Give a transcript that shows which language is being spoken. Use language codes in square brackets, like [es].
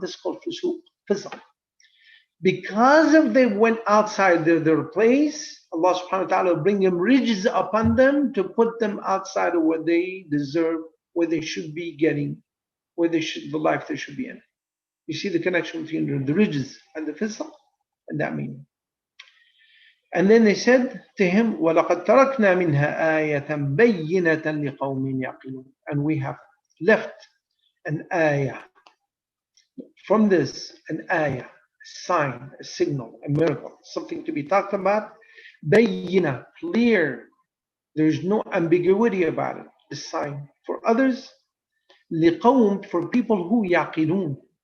[en] This is called fusuq, fisq. Because if they went outside their place, Allah subhanahu wa ta'ala will bring them rijz upon them to put them outside of what they deserve, where they should be getting, the life they should be in. You see the connection between the rijz and the fisq and that meaning. [ar] And then they said to him, وَلَقَدْ تَرَكْنَا مِنْهَا آيَةً بَيِّنَةً لِقَوْمٍ يَعْقِلُونَ. [en] And we have left an ayah. From this, an ayah, a sign, a signal, a miracle, something to be talked about. بَيِّنَة, clear. There's no ambiguity about it. The sign. For others, لِقَوْمٍ, for people who يَعْقِلُونَ.